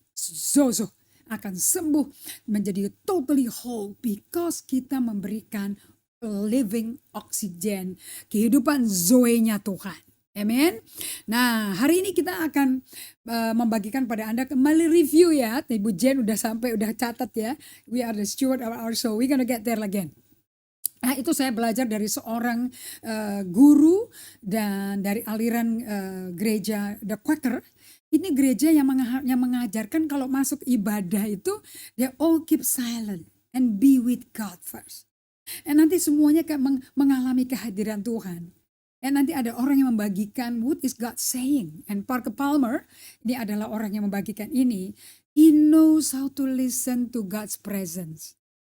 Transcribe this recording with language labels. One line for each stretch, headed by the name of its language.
Indonesian: Zozo akan sembuh menjadi totally whole because kita memberikan living oxygen, kehidupan Zoe-nya Tuhan. Amen. Nah, hari ini kita akan membagikan pada Anda kembali review ya. Ibu Jen udah sampai, udah catat ya.
English: We are the steward of our soul. We gonna get there again.
Indonesian: Nah, itu saya belajar dari seorang guru dan dari aliran gereja The Quaker. Ini gereja yang mengajarkan kalau masuk ibadah itu they all keep silent and be with God first. Dan nanti semuanya mengalami kehadiran Tuhan. Dan nanti ada orang yang membagikan what is God saying. And Parker Palmer, ini adalah orang yang membagikan ini.
English: He knows how to listen to God's presence.